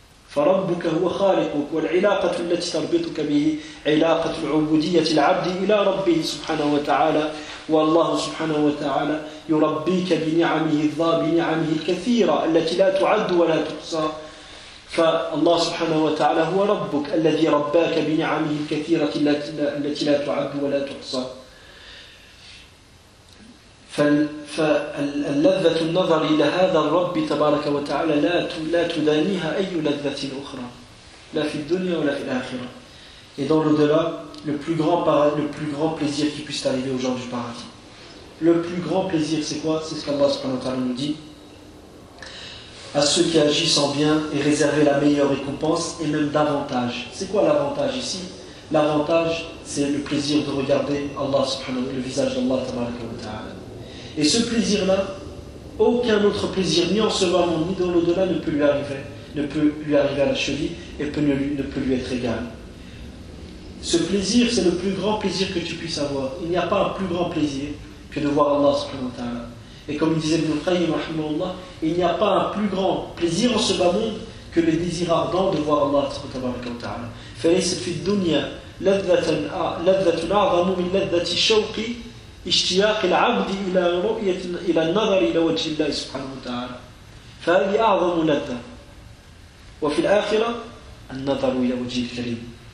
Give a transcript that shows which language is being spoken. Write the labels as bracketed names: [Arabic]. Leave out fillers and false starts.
[Arabic] فربك هو خالقك والعلاقة التي تربطك به علاقة العبودية العبد إلى ربه سبحانه وتعالى والله سبحانه وتعالى يربيك بنعمه بنعمه الكثيرة التي لا تعد ولا تحصى فالله سبحانه وتعالى هو ربك الذي رباك بنعمه الكثيرة التي لا تعد ولا تحصى فاللذة النظر إلى هذا الرب تبارك وتعالى لا تدانيها أي لذة أخرى لا في الدنيا ولا في الآخرة. [French] Et dans l'au-delà, le plus grand plaisir qui puisse arriver aux gens du paradis. Le plus grand plaisir, c'est quoi? C'est ce qu'Allah subhanahu wa ta'ala nous dit. À ceux qui agissent en bien et réserver la meilleure récompense et même davantage. C'est quoi l'avantage ici? L'avantage, c'est le plaisir de regarder Allah subhanahu wa ta'ala, le visage d'Allah tabaraka wa ta'ala. Et ce plaisir-là, aucun autre plaisir, ni en ce moment, ni dans l'au-delà, ne peut lui arriver. Ne peut lui arriver à la cheville et ne peut lui être égal. Ce plaisir, c'est le plus grand plaisir que tu puisses avoir. Il n'y a pas un plus grand plaisir que de voir Allah subhanahu wa ta'ala. Et comme il disait notre frère, rahimahullah, il n'y a pas un plus grand plaisir en ce bas monde que le désir ardent de voir Allah subhanahu wa ta'ala. [Arabic] فليس في الدنيا لذة أعظم من لذة شوق اشتياق العبد إلى رؤية إلى النظر إلى وجه الله سبحانه وتعالى. فهذه أعظم لذة. وفي الآخرة النظر إلى وجه الكريم.